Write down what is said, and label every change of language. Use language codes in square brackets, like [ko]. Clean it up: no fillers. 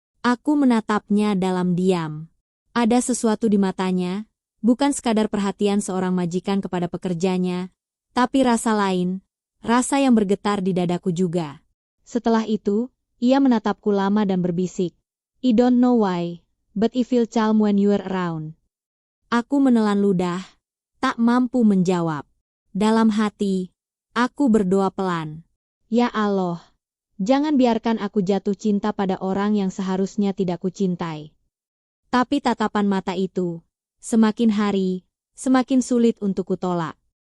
[id] Aku menatapnya dalam diam. Ada sesuatu di matanya, bukan sekadar perhatian seorang majikan kepada pekerjanya, tapi rasa lain, rasa yang bergetar di dadaku juga. Setelah itu, ia menatapku lama dan berbisik. [en] I don't know why, but I feel calm when you're around. [id] Aku menelan ludah, tak mampu menjawab. Dalam hati, aku berdoa pelan. Ya Allah, jangan biarkan aku jatuh cinta pada orang yang seharusnya tidak kucintai. Tapi tatapan mata itu, semakin hari, semakin sulit untuk kutolak.